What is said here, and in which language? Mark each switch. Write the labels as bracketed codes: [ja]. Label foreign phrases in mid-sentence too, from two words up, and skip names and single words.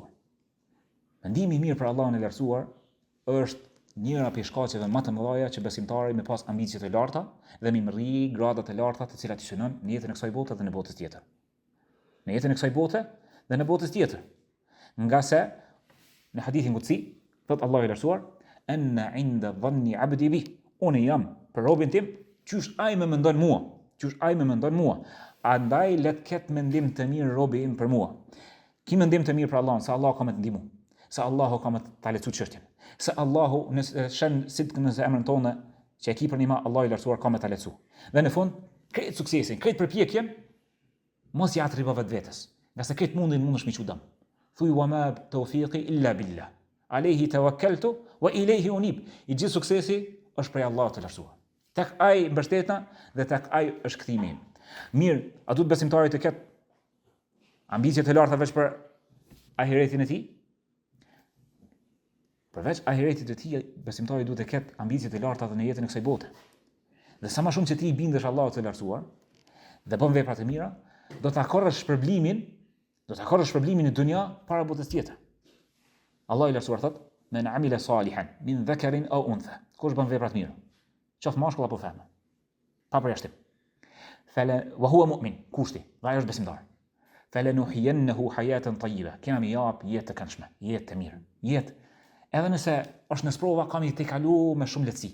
[sq] Mendimi i mirë për Allahun e lartësuar është njëra prej shkaqeve më të mëdha që besimtari me pas ambicie të larta dhe me rri grada të larta të cilat i synon në jetën e kësaj bote dhe në botën tjetër. Në jetën e kësaj bote dhe në botën tjetër. Nga se në hadithin qudsi thot Allahu i lartësuar, [ar] "أنا عند ظن عبدي بي." [sq] Unë jam për robën tim, çysh ai më mendon mua. Andaj le të ketë mendim të mirë robi im për mua. Ki mendim të mirë për Allahun, se Allahu ka më të ndihmu, se Allahu ka më ta lecu çështjen, se Allahu nëse shën sidq në zemrën tonë që e ki për nima, Allahu i lartësuar ka më ta lecu. Dhe në fund, krejt suksesin, krejt përpjekjen, mos ja atribo vetvetes, nga se krejt mundesh me çudam. [ar] Thuaj وما توفيقي إلا بالله عليه توكلت وإليه أنيب. [sq] I gjithë suksesi është prej Allahut të lartësuar. Tek ai mbështetna dhe tek ai është kthimi. Mirë, a duhet besimtari të ketë ambicie të larta veç për ahiretin e tij? Përveç ahiretit të tij, besimtari duhet të ketë ambicie të larta edhe në jetën e kësaj bote. Dhe sa më shumë që ti i bindesh Allahut të lartësuar dhe bën vepra të mira, do ta korrësh shpërblimin në dunja para botës tjetër. Allah i lartësuar thot: [ar] "من عمل صالحا من ذكر أو أنثى." [sq] Kush bën vepra të mira, qoftë mashkull apo femër, pa përjashtim. [ar] وهو مؤمن, [sq] kushti, dhe ai është besimtar. [ar] فلنحيينه حياة طيبة. [sq] Kena më jap jetë të këndshme, jetë të mirë. Jetë edhe nëse është në sprova, kam i të kalu me shumë lehtësi.